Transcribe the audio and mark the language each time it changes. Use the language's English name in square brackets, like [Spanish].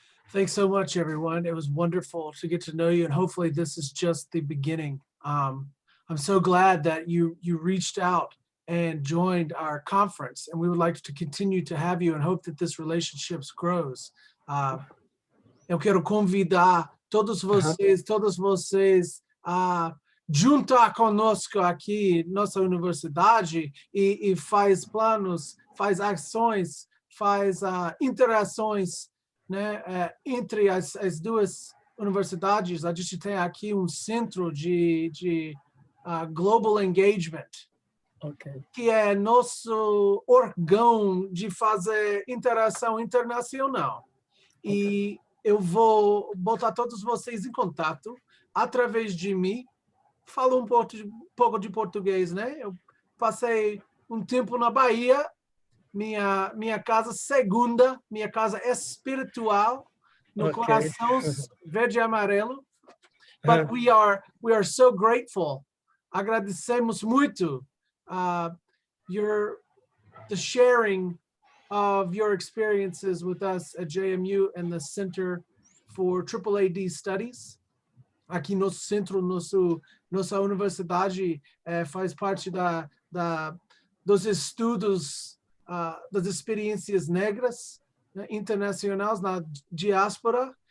[English] Thanks so much, everyone. It was wonderful to get to know you, and hopefully this is just the beginning. I'm so glad that you reached out and joined our conference, and we would like to continue to have you and hope that this relationship grows. [Portuguese] Eu quero convidar todos vocês a juntar conosco aqui nossa universidade e faz planos, faz ações, faz interações, né, entre as duas universidades. A gente tem aqui centro de Global Engagement, [English] Okay. [Portuguese] que é nosso órgão de fazer interação internacional. E eu vou botar todos vocês em contato através de mim. Falo um pouco de português, né? Eu passei um tempo na Bahia, minha casa segunda, minha casa espiritual, no coração verde e amarelo. [English] But we are so grateful. [Portuguese] Agradecemos muito [English] the sharing of your experiences with us at JMU and the Center for AAAD Studies. [Portuguese] Aqui nosso centro, nossa universidade faz parte dos estudos das experiências negras, né, internacionais na diáspora.